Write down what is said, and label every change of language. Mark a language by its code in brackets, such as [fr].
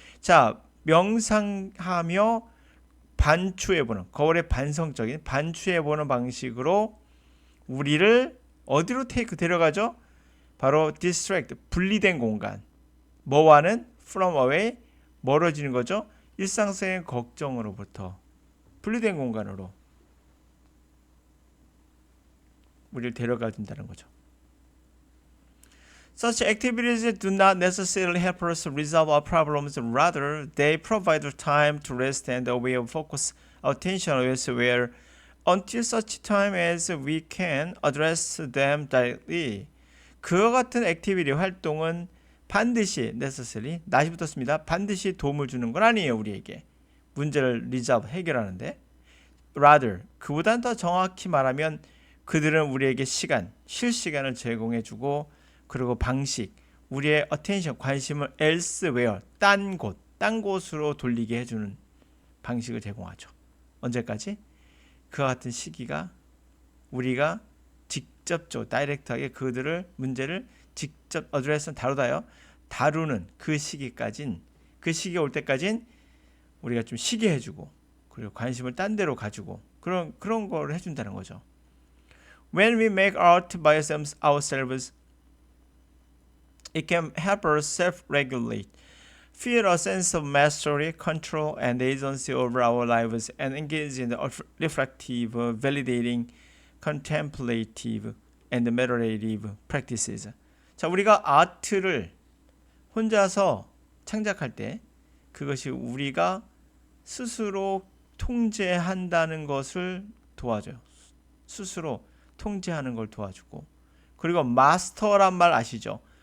[ko] 자, 명상하며 반추해보는, 거울에 반성적인 반추해보는 방식으로 우리를 어디로 데려가죠? 바로 distract, 분리된 공간. 뭐와는? [en] from away, [ko] 멀어지는 거죠. 일상생의 걱정으로부터 분리된 공간으로 우리를 데려가 준다는 거죠. [en] Such activities do not necessarily help us resolve our problems. Rather, they provide time to rest and a way of focus our attention elsewhere until such time as we can address them directly. [ko] 그와 같은 액티비티 활동은 반드시 necessarily, not이 붙었습니다. 반드시 도움을 주는 건 아니에요. 우리에게 문제를 resolve, 해결하는데. Rather, 그보다는 더 정확히 말하면 그들은 우리에게 시간, 쉴 시간을 제공해주고, 그리고 방식, 우리의 attention, 관심을 elsewhere, 딴 곳으로 돌리게 해주는 방식을 제공하죠. 언제까지? 그와 같은 시기가 우리가 직접적으로 다이렉트하게 그들을 문제를 직접 address는 다루는 그 시기까진, 그 시기가 올 때까진 우리가 좀 쉬게 해주고, 그리고 관심을 딴 데로 가지고 그런 걸 해준다는 거죠. [en] When we make art by ourselves, it can help us self-regulate, feel a sense of mastery, control, and agency over our lives, and engage in reflective, validating, contemplative, and meditative practices. [ko] 자, 우리가 아트를 혼자서 창작할 때 그것이 우리가 스스로 통제한다는 것을 도와줘요. 스스로 통제하는 걸 도와주고, 그리고 마스터란 말 아시죠?